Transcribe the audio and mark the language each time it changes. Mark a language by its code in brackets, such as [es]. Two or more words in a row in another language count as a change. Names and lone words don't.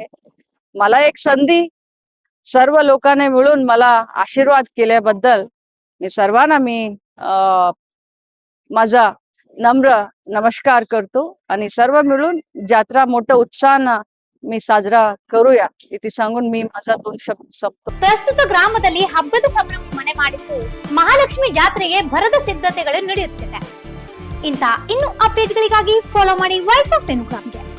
[mr] मला एक संधी सर्व लोकांनी मिळून मला आशीर्वाद केल्याबद्दल मी सर्वांना माझा नम्र नमस्कार करतो आणि सर्व मिळून जात्रा मोठ्या उत्साहानं मी साजरा करूया इथे सांगून मी माझा 2 शब्द संपतो. [kn] ಪ್ರಸ್ತುತ ಗ್ರಾಮದಲ್ಲಿ ಹಬ್ಬದ ಸಂಭ್ರಮ ಮನೆ ಮಾಡಿದ್ದು ಮಹಾಲಕ್ಷ್ಮಿ ಜಾತ್ರೆಗೆ ಭರದ ಸಿದ್ಧತೆಗಳು ನಡೆಯುತ್ತಿವೆ. ಇಂಥ ಇನ್ನೂ ಅಪ್ಡೇಟ್ಗಳಿಗಾಗಿ ಫಾಲೋ ಮಾಡಿ ವಾಯ್ಸ್ ಆಫ್ ವೆನುಗ್ರಾಮ್.